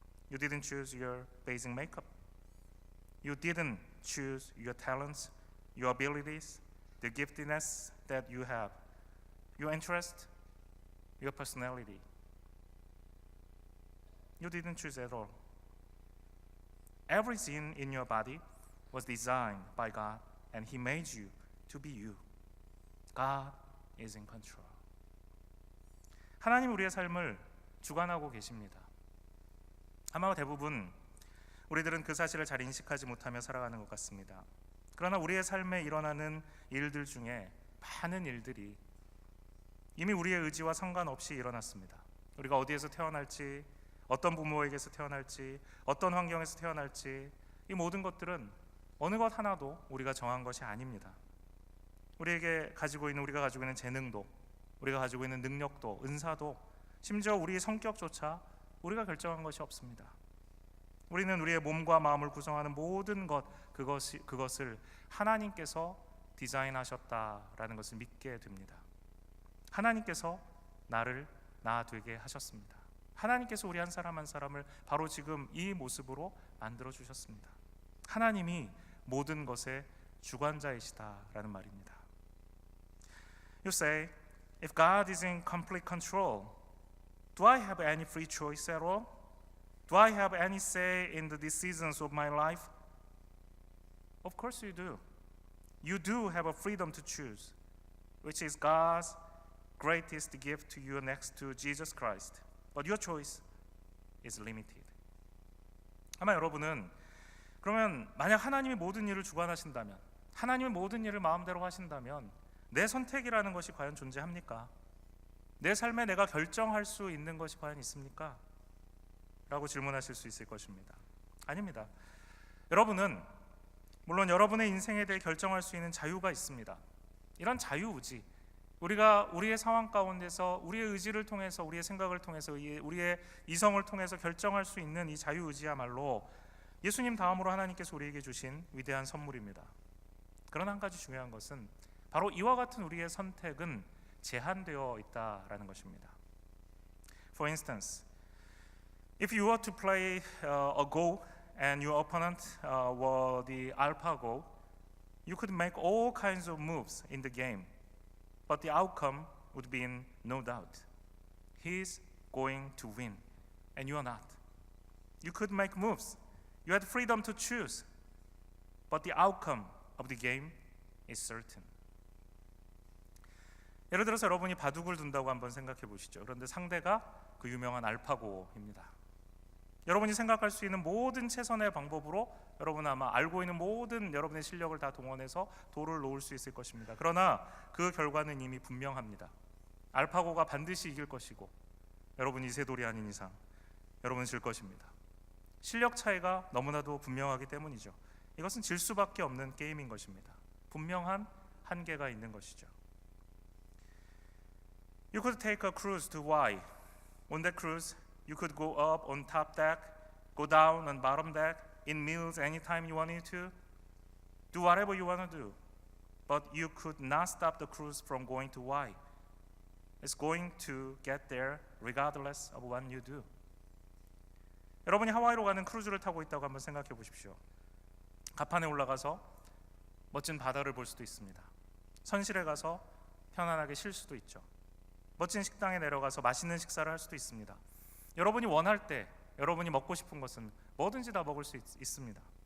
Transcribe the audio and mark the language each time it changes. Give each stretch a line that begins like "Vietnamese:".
English: You didn't choose your basic makeup. You didn't choose your talents, your abilities, the giftedness that you have, your interest, your personality. You didn't choose at all. Everything in your body was designed by God, and He made you to be you. God is in control.
Korean: 하나님 우리의 삶을 주관하고 계십니다. 아마 대부분 우리들은 그 사실을 잘 인식하지 못하며 살아가는 것 같습니다. 그러나 우리의 삶에 일어나는 일들 중에 많은 일들이 이미 우리의 의지와 상관없이 일어났습니다. 우리가 어디에서 태어날지, 어떤 부모에게서 태어날지, 어떤 환경에서 태어날지, 이 모든 것들은 어느 것 하나도 우리가 정한 것이 아닙니다. 우리가 가지고 있는 재능도, 우리가 가지고 있는 능력도, 은사도, 심지어 우리의 성격조차 우리가 결정한 것이 없습니다. 우리는 우리의 몸과 마음을 구성하는 모든 그것을 하나님께서 디자인하셨다라는 것을 믿게 됩니다. 하나님께서 나를 나 되게 하셨습니다. 하나님께서 우리 한 사람 한 사람을 바로 지금 이 모습으로 만들어 주셨습니다. 하나님이 모든 것의 주관자이시다라는 말입니다.
English: You say, if God is in complete control, do I have any free choice at all? Do I have any say in the decisions of my life? Of course you do. you do have a freedom to choose, which is God's greatest gift to you next to Jesus Christ. But your choice is limited.
Korean: 아마 여러분은 그러면 만약 하나님이 모든 일을 주관하신다면, 하나님이 모든 일을 마음대로 하신다면 내 선택이라는 것이 과연 존재합니까? 내 삶에 내가 결정할 수 있는 것이 과연 있습니까? 라고 질문하실 수 있을 것입니다. 아닙니다. 여러분은 물론 여러분의 인생에 대해 결정할 수 있는 자유가 있습니다. 이런 자유의지, 우리가 우리의 상황 가운데서 우리의 의지를 통해서, 우리의 생각을 통해서, 우리의 이성을 통해서 결정할 수 있는 이 자유의지야말로 예수님 다음으로 하나님께서 우리에게 주신 위대한 선물입니다. 그러나 한 가지 중요한 것은 바로 이와 같은 우리의 선택은 제한되어 있다라는 것입니다.
English: For instance, if you were to play a Go and your opponent were the AlphaGo, you could make all kinds of moves in the game, but the outcome would be in no doubt. He's going to win, and you are not. You could make moves. You had freedom to choose, but the outcome of the game is certain.
Korean: 예를 들어서 여러분이 바둑을 둔다고 한번 생각해 보시죠. 그런데 상대가 그 유명한 알파고입니다. 여러분이 생각할 수 있는 모든 최선의 방법으로 여러분 아마 알고 있는 모든 여러분의 실력을 다 동원해서 돌을 놓을 수 있을 것입니다. 그러나 그 결과는 이미 분명합니다. 알파고가 반드시 이길 것이고 여러분이 이세돌이 아닌 이상 여러분은 질 것입니다. 실력 차이가 너무나도 분명하기 때문이죠. 이것은 질 수밖에 없는 게임인 것입니다. 분명한 한계가 있는 것이죠.
English: You could take a cruise to Hawaii. On that cruise, you could go up on top deck, go down on bottom deck, eat meals anytime you wanted to, do whatever you want to do. But you could not stop the cruise from going to Hawaii. It's going to get there regardless of what you do.
Korean: 여러분이 하와이로 가는 크루즈를 타고 있다고 한번 생각해 보십시오. 갑판에 올라가서 멋진 바다를 볼 수도 있습니다. 선실에 가서 편안하게 쉴 수도 있죠. 멋진 식당에 내려가서 맛있는 식사를 할 수도 있습니다. 여러분이 원할 때 여러분이 먹고 싶은 것은 뭐든지 다 먹을 수 있습니다.